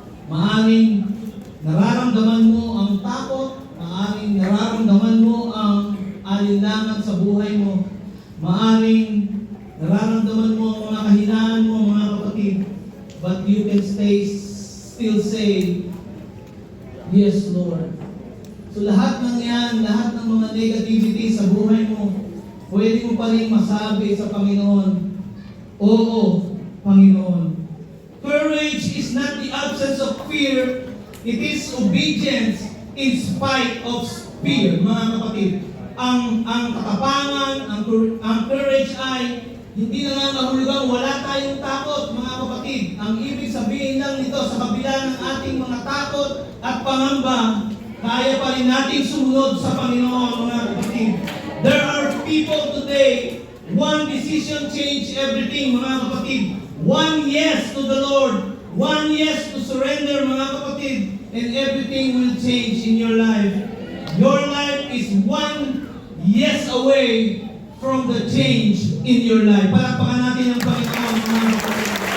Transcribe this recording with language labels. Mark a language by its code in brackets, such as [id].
[tl] Maaring nararamdaman mo ang takot, maaring nararamdaman mo ang alinlangan sa buhay mo, maaring nararamdaman mo ang mga kahinaan mo, mga kapatid, [en] but you can still say, yes, Lord. [tl] So lahat ng yan, lahat ng mga negativity sa buhay mo, pwede mo pa rin masabi sa Panginoon, oo, Panginoon. [en] Courage is not the absence of fear, it is obedience in spite of fear, [tl] mga kapatid. Ang katapangan, ang courage ay hindi na nga mahulugang wala tayong takot, mga kapatid. Ang ibig sabihin lang nito, sa kabila ng ating mga takot at pangamba, kaya pa rin natin sumunod sa Panginoon, mga kapatid. [en] There are people today, one decision change everything, [tl] mga kapatid. [en] One yes to the Lord, one yes to surrender, [tl] mga kapatid, [en] and everything will change in your life. Your life is one yes away from the change in your life. [tl] Palakpakan natin ang Panginoon, mga kapatid.